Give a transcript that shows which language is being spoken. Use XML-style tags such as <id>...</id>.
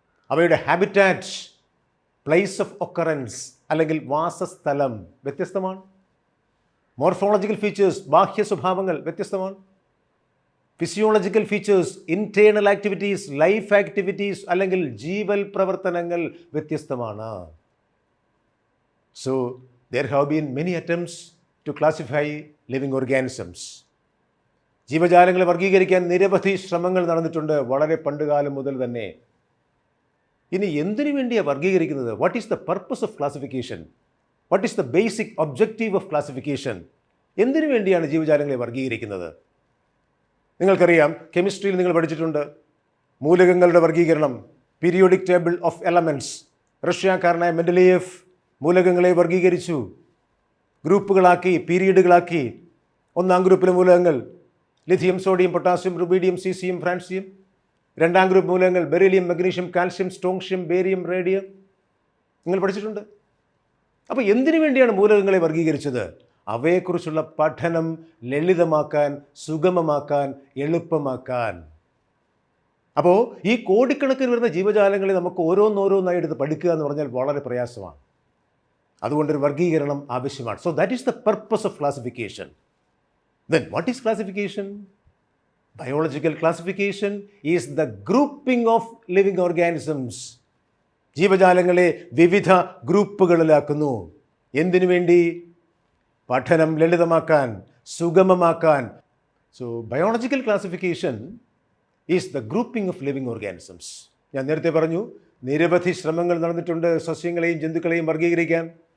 <ml>അവയുടെ habitat, place of occurrence അല്ലെങ്കിൽ വാസസ്ഥലം വ്യത്യസ്തമാണ്.</ml> <en>morphological features,</en> <ml>ബാഹ്യ സ്വഭാവങ്ങൾ വ്യത്യസ്തമാണ്.</ml> <en>physiological features, internal activities, life activities</en> <ml>അല്ലെങ്കിൽ ജീവൽ പ്രവർത്തനങ്ങൾ വ്യത്യസ്തമാണ്.</ml> <en>So there have been many attempts to classify living organisms.</en> <ml>ജീവജാലങ്ങളെ വർഗീകരിക്കാൻ നിരവധി ശ്രമങ്ങൾ നടന്നിട്ടുണ്ട് വളരെ പണ്ടുകാലം മുതൽ തന്നെ. ഇനി എന്തിനു വേണ്ടിയാണ് വർഗീകരിക്കുന്നത്?</ml> <en>What is the purpose of classification? What is the basic objective of classification?</en> <ml>എന്തിനു വേണ്ടിയാണ് ജീവജാലങ്ങളെ വർഗീകരിക്കുന്നത്? നിങ്ങൾക്കറിയാം, കെമിസ്ട്രിയിൽ നിങ്ങൾ പഠിച്ചിട്ടുണ്ട് മൂലകങ്ങളുടെ വർഗീകരണം, പീരിയോഡിക് ടേബിൾ ഓഫ് എലമെൻറ്റ്സ്. റഷ്യക്കാരനായ മെൻഡലേയേവ് മൂലകങ്ങളെ വർഗീകരിച്ചു, ഗ്രൂപ്പുകളാക്കി, പീരീഡുകളാക്കി. 1ാം ഗ്രൂപ്പിലെ മൂലകങ്ങൾ lithium, sodium, potassium, rubidium, caesium, francium. രണ്ടാം ഗ്രൂപ്പ് മൂലകങ്ങൾ beryllium, magnesium, calcium, സ്ട്രോങ്ഷ്യം, barium, radium നിങ്ങൾ പഠിച്ചിട്ടുണ്ട്. അപ്പോൾ എന്തിനു വേണ്ടിയാണ് മൂലകങ്ങളെ വർഗീകരിച്ചത്? അവയെക്കുറിച്ചുള്ള പഠനം ലളിതമാക്കാൻ, സുഗമമാക്കാൻ, എളുപ്പമാക്കാൻ. അപ്പോൾ ഈ കോടിക്കണക്കിന് വരുന്ന ജീവജാലങ്ങളെ നമുക്ക് ഓരോന്നോരോന്നായി എടുത്ത് പഠിക്കുക എന്ന് പറഞ്ഞാൽ വളരെ പ്രയാസമാണ്. അതുകൊണ്ടൊരു വർഗീകരണം ആവശ്യമാണ്.</ml> <en>So that is the purpose of classification. Then what is classification? Biological classification is the grouping of living organisms.</en> <ml>ജീവജാലങ്ങളെ വിവിധ ഗ്രൂപ്പുകളിലാക്കുന്നു. എന്തിനു വേണ്ടി? പഠനം ലളിതമാക്കാൻ, സുഗമമാക്കാൻ.</ml> <en>So biological classification is the grouping of living organisms.</en> <ml>ഞാൻ നേരത്തെ പറഞ്ഞു, നിരവധി ശ്രമങ്ങൾ നടന്നിട്ടുണ്ട് സസ്യങ്ങളെയും ജന്തുക്കളെയും വർഗീകരിക്കാൻ.</ml>